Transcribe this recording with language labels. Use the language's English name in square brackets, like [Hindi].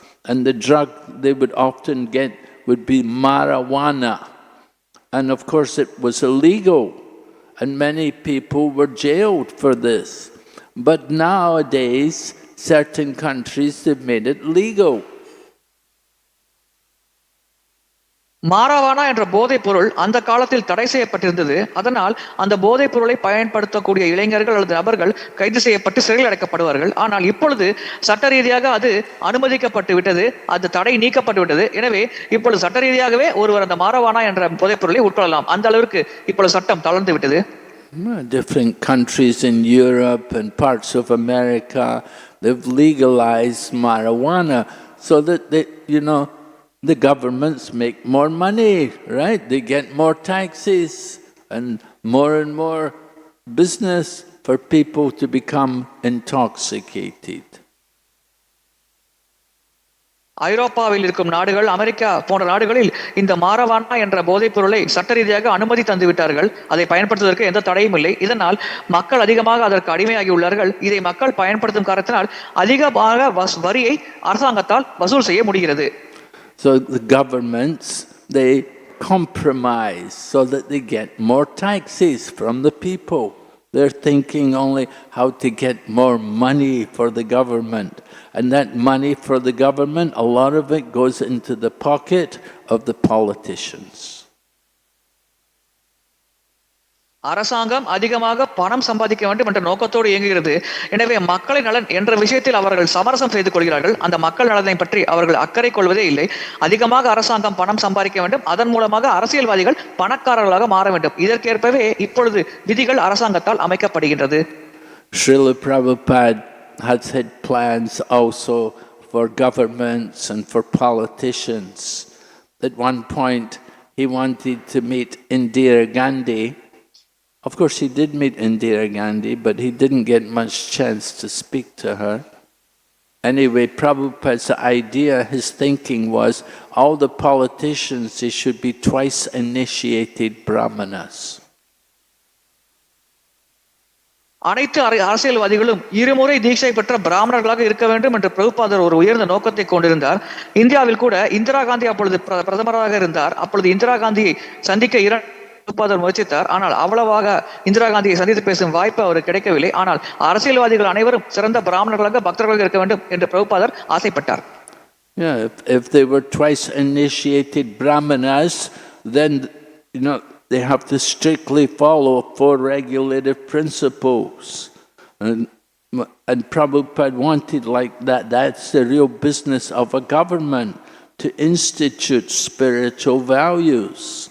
[English] And the drug they would often get would be marijuana. And of course it was illegal. And many people were jailed for this. But nowadays, certain countries have made it legal. [Tamil] மாரவானா என்ற போதைப் பொருள் அந்த காலத்தில் தடை செய்யப்பட்டிருந்தது. அதனால் அந்த போதைப் பொருளை பயன்படுத்தக்கூடிய இளைஞர்கள் அல்லது நபர்கள் கைது செய்யப்பட்டு சிறையில் அடைக்கப்படுவார்கள். ஆனால் இப்பொழுது சட்ட ரீதியாக அது அனுமதிக்கப்பட்டு விட்டது, அது தடை நீக்கப்பட்டு விட்டது. எனவே இப்பொழுது சட்ட ரீதியாகவே ஒருவர் அந்த மாரவானா என்ற போதைப் பொருளை உட்கொள்ளலாம். அந்த அளவிற்கு இப்பொழுது சட்டம் தளர்ந்து விட்டது. [English] Different countries in Europe and parts of America, they've legalized marijuana so that the governments make more money, right? They get more taxes and more business for people to become intoxicated. [Tamil] ஐரோப்பாவில் இருக்கும் நாடுகள், America போன்ற நாடுகளில் இந்த மாரவானா என்ற போதைப் பொருளை சட்ட ரீதியாக அனுமதி தந்துவிட்டார்கள். அதை பயன்படுத்துவதற்கு எந்த தடையும் இல்லை. இதனால் மக்கள் அதிகமாக அதற்கு அடிமையாகி உள்ளார்கள். இதை மக்கள் பயன்படுத்தும் காரணத்தினால் அதிகமாக வரியை அரசாங்கத்தால் வசூல் செய்ய முடிகிறது. [English] So the governments, they compromise so that they get more taxes from the people. They're thinking only how to get more money for the government. And that money for the government, a lot of it goes into the pocket of the politicians. [Tamil] அரசாங்கம் அதிகமாக பணம் சம்பாதிக்க வேண்டும் என்ற நோக்கத்தோடு இயங்குகிறது. எனவே மக்களின் நலன் என்ற விஷயத்தில் அவர்கள் சமரசம் செய்து கொள்கிறார்கள். அந்த மக்கள் நலனை பற்றி அவர்கள் அக்கறை கொள்வதே இல்லை. அதிகமாக அரசாங்கம் பணம் சம்பாதிக்க வேண்டும், அதன் மூலமாக அரசியல்வாதிகள் பணக்காரர்களாக மாற வேண்டும். இதற்கேற்பவே இப்பொழுது விதிகள் அரசாங்கத்தால் அமைக்கப்படுகின்றது. [English] Srila Prabhupada has had plans also for governments and for politicians. At one point he wanted to meet Indira Gandhi. Of course, he did meet Indira Gandhi, but he didn't get much chance to speak to her. Anyway, Prabhupada's idea, his thinking was, all the politicians, they should be twice initiated brahmanas. [Tamil] அனைத்து அரசியல்வாதிகளும் இருமுறை தீட்சை பெற்ற பிராமணர்களாக இருக்க வேண்டும் என்று பிரபுபாதர் ஒரு உயர்ந்த நோக்கத்தை கொண்டிருந்தார். இந்தியாவில் கூட இந்திரா காந்தி அப்பொழுது பிரதமராக இருந்தார். அப்பொழுது இந்திரா காந்தியை சந்திக்க பிரபுபாதர் முயற்சித்தார். ஆனால் அவ்வளவாக இந்திரா காந்தியை சந்தித்து பேசும் வாய்ப்பு அவருக்கு கிடைக்கவில்லை. ஆனால் அரசியல்வாதிகள் அனைவரும் சிறந்த பிராமணர்களாக பக்தர்களாக இருக்க வேண்டும் என்று பிரபுபாதர் ஆசைப்பட்டார். [English] Yeah, if they were twice initiated brahmanas, then they have to strictly follow 4 regulative principles. And Prabhupada wanted like that. That's the real business of a government, to institute spiritual values.